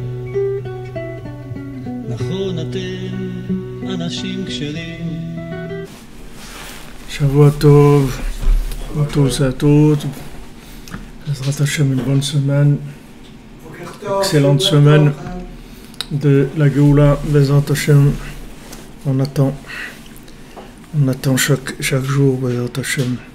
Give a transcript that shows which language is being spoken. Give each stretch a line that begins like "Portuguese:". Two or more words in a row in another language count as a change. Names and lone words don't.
Hebrew: נכון אתם אנשים כשרים. שבוע טוב
French: à tous et à toutes.
Hebrew: בעזרת השם,
French: une bonne semaine, excellente semaine de la Géoula.
Hebrew: בעזרת השם,
French: on attend chaque jour,
Hebrew: בעזרת השם.